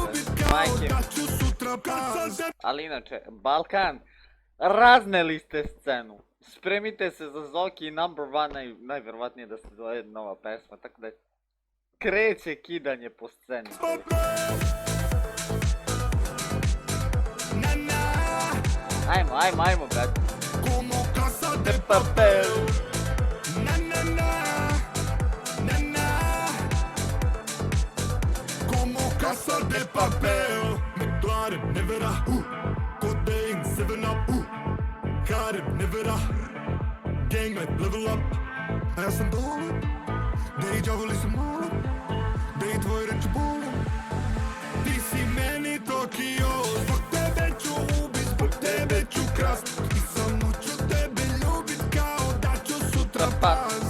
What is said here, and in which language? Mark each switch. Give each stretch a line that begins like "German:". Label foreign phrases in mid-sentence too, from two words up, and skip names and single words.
Serbian: Ali inače, Balkan, razneli ste scenu, spremite se za Zoki
English: number one,
Serbian: najvjerovatnije da se zove nova pesma, tako da kreće kidanje po sceni. Ajmo, brate.
Spanish: Como Casa de Papel. Como Casa de Papel.
Serbian: McLaren, nevera, Codeine, 7-Up, Karen, nevera, Gangland,
English: level up.
Serbian: A ja sam dole, da i djavoli se mole, da i tvoj reći bolan. Ti si meni Tokio, zbog tebe ću ubit, zbog tebe ću krast. I samo ću tebe ljubit kao da ću sutra past.